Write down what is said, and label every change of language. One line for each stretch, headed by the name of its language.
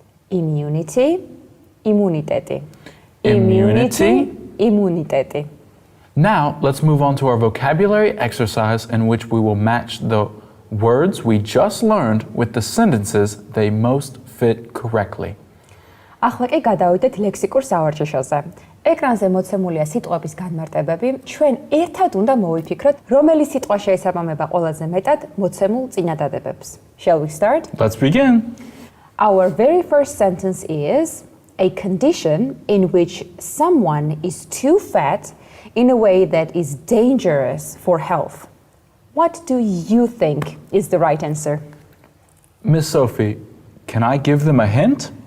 English: Immunity, immuniteti. Immunity.
Georgian: Immuniteti.
English: Now, let's move on to our vocabulary exercise in which we will match the words we just learned with the sentences they most fit correctly.
Georgian: ახლა კი გადავიდეთ ლექსიკურ სავარჯიშოზე. ეკრანზე მოცემულია სიტყვების განმარტებები. ჩვენ ერთად უნდა მოვიფიქროთ, რომელი სიტყვა შეესაბამება ყველაზე მეტად მოცემულ წინადადებებს.
English: Shall we start? Let's begin. Our very first sentence is a condition in which someone is too fat in a way that is dangerous for health. What do you think is the right answer? Miss Sophie, can I give them a hint?